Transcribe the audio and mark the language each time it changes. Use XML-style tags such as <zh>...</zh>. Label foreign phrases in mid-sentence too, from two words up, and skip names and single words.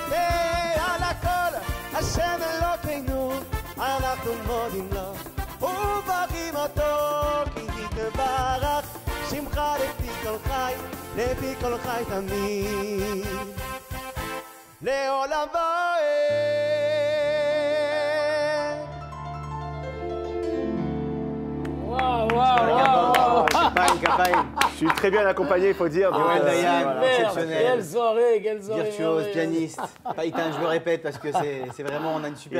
<he>ועל הכל השם אלוקינו אנחנו מודים לו ומברכים אותו. כי יתברך שמך לפי כל חי, לפי כל חי תמיד לעולם ועד.</he> <fr>Waouh, waouh, waouh. Je suis très bien accompagné, il faut dire. donc, Yoann Dayan, voilà. exceptionnel. Quelle soirée, quelle soirée. Virtuose, merveilleuse. pianiste. Païtain, je le répète parce que c'est vraiment, on a une super</fr>